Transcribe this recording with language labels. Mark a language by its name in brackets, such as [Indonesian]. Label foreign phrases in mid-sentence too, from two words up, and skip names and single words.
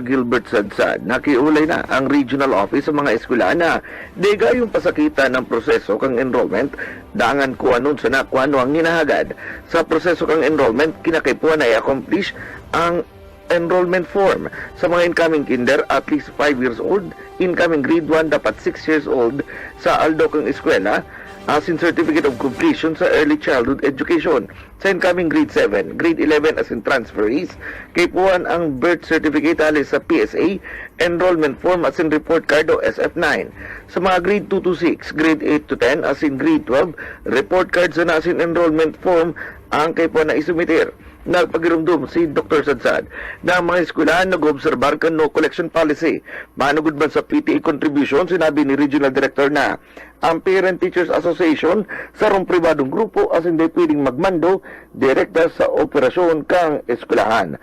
[Bikol] Gilbert Sadsad, nakiulay na ang regional office sa mga eskwelana. Dega yung pasakitan ng proseso kang enrollment, dangan ko anon sa nakuano ang hinahagad. Sa proseso kang enrollment, kinakaipuan na i-accomplish ang [English] enrollment form [Bikol] sa mga [English] incoming kinder at least 5 years old, incoming grade [Bikol] 1 dapat 6 [English] years old [Bikol] sa aldo kang eskwela, [English] as in certificate of completion sa early childhood education. [Bikol] Sa [English] incoming grade [Bikol] 7, grade 11 as in transferees, kaipuan ang [English] birth certificate [Bikol] alis sa PSA, [English] enrollment form [Bikol] as in [English] report card [Bikol] o SF9. Sa mga [English] grade 2 to 6, grade 8 to 10 [Bikol] as in grade 12, [English] report cards [Bikol] na as in [English] enrollment form [Bikol] ang kaipuan na isumitir. Nagpagirumdum si Dr. Sadsad na ang mga eskwelahan nag-obserbar kan [English] no collection policy. [Bikol] Manugod man sa PTA contribution, sinabi ni Regional Director na ang Parent Teachers Association sa rong pribadong grupo as hindi pwedeng magmando direkta sa operasyon kang eskwelahan.